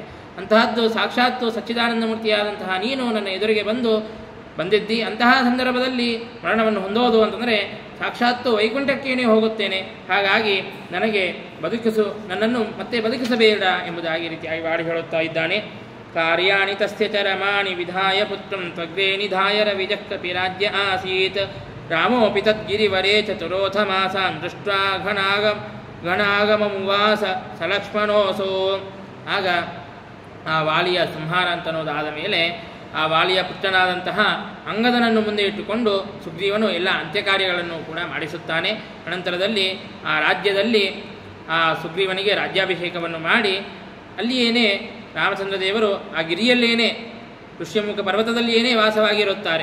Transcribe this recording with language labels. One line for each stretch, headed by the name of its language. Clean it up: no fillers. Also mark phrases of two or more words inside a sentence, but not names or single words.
Kannada: ಅಂತಹದ್ದು ಸಾಕ್ಷಾತ್ತು ಸಚ್ಚಿದಾನಂದಮೂರ್ತಿಯಾದಂತಹ ನೀನು ನನ್ನ ಎದುರಿಗೆ ಬಂದಿದ್ದಿ. ಅಂತಹ ಸಂದರ್ಭದಲ್ಲಿ ಮರಣವನ್ನು ಹೊಂದೋದು ಅಂತಂದರೆ ಸಾಕ್ಷಾತ್ತು ವೈಕುಂಠಕ್ಕೇನೆ ಹೋಗುತ್ತೇನೆ. ಹಾಗಾಗಿ ನನಗೆ ನನ್ನನ್ನು ಮತ್ತೆ ಬದುಕಿಸಬೇಡ ಎಂಬುದಾಗಿ ರೀತಿಯಾಗಿ ವಾಡಿ ಹೇಳುತ್ತಾ ಇದ್ದಾನೆ.
Sanskrit: ಕಾರ್ಯಾಣಿ ತಸ್ಯ ಚರಮಾಣಿ ವಿಧಾಯ ಪುತ್ರಂ ತ್ವಗ್ರೇ ನಿಧಾಯ ರವಿಜಃ ರಾಜ್ಯ ಆಸೀತ್ ರಾಮೋಪಿ ತದ್ಗಿರಿವರೇ ಚತುರೋಥ ಮಾಸಾನ್ ದೃಷ್ಟ್ವಾ ಗಣಾಗಮುವಾಸ ಸಲಕ್ಷ್ಮಣೋಸೋ.
Kannada: ಆಗ ಆ ವಾಲಿಯ ಸಂಹಾರ ಅಂತನ್ನೋದಾದ ಮೇಲೆ ಆ ವಾಲಿಯ ಪುತ್ರನಾದಂತಹ ಅಂಗದನನ್ನು ಮುಂದೆ ಇಟ್ಟುಕೊಂಡು ಸುಗ್ರೀವನು ಎಲ್ಲ ಅಂತ್ಯಕಾರ್ಯಗಳನ್ನು ಕೂಡ ಮಾಡಿಸುತ್ತಾನೆ. ಅನಂತರದಲ್ಲಿ ಆ ರಾಜ್ಯದಲ್ಲಿ ಆ ಸುಗ್ರೀವನಿಗೆ ರಾಜ್ಯಾಭಿಷೇಕವನ್ನು ಮಾಡಿ ಅಲ್ಲಿಯೇನೇ ರಾಮಚಂದ್ರ ದೇವರು ಆ ಗಿರಿಯಲ್ಲೇನೇ ಋಷ್ಯಮುಖ ಪರ್ವತದಲ್ಲಿಯೇನೇ ವಾಸವಾಗಿರುತ್ತಾರೆ.